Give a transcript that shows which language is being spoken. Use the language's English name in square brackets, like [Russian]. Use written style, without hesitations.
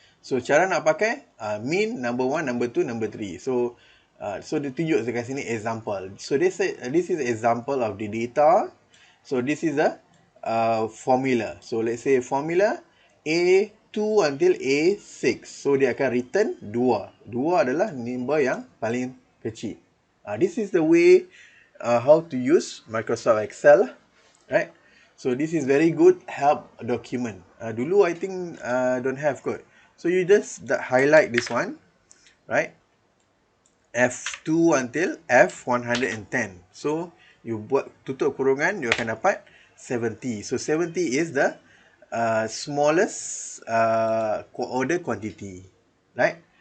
[Malay] So cara nak pakai min, [English] number 1, number 2, number 3. [Malay] So dia tunjuk dekat sini [English] example. So this is example of the data. So this is a formula. So let's say formula A2 until A6. [Malay] So dia akan return 2. 2 adalah number yang paling kecil. [English] This is the way how to use Microsoft Excel, right? So this is very good help document. [Malay] Dulu [English] I think don't have kot. So you just highlight this one, right? F2 until F110. [Malay] So you buat tutup kurungan, you akan dapat 70. [English] So 70 is the smallest order quantity, right?